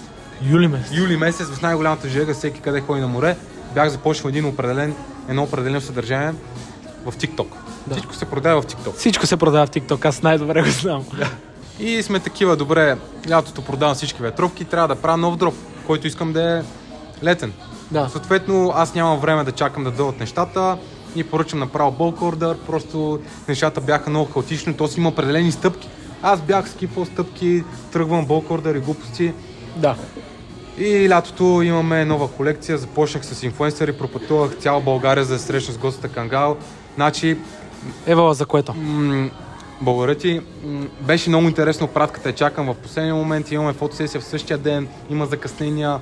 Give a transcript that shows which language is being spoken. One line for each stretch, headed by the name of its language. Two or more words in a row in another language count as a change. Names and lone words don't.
Bulgarian: Юли месец в най-голямата жега, всеки къде ходи на море, бях започнал едно определено съдържание в TikTok. Да. Всичко се продава в TikTok. Всичко се продава в TikTok, аз най-добре го знам. Да. И сме такива, добре, лятото продавам всички ветровки, трябва да правя нов дроп, който искам да е летен. Да. Съответно, аз нямам време да чакам да дойдат нещата и поръчам направо
English: bulk order,
Bulgarian: просто нещата бяха много хаотични, то си има определени стъпки. Аз бях скипвал стъпки, тръгвам
English: bulk order
Bulgarian: и глупости. Да. И лятото имаме нова колекция, започнах с инфлуенсъри, пропътувах цяла България за да срещна с гостата Кангал. Значи... Ева, за което? Благодаря ти. Беше много интересно, пратката чакам в последния момент, имаме фотосесия в същия ден, има закъснения.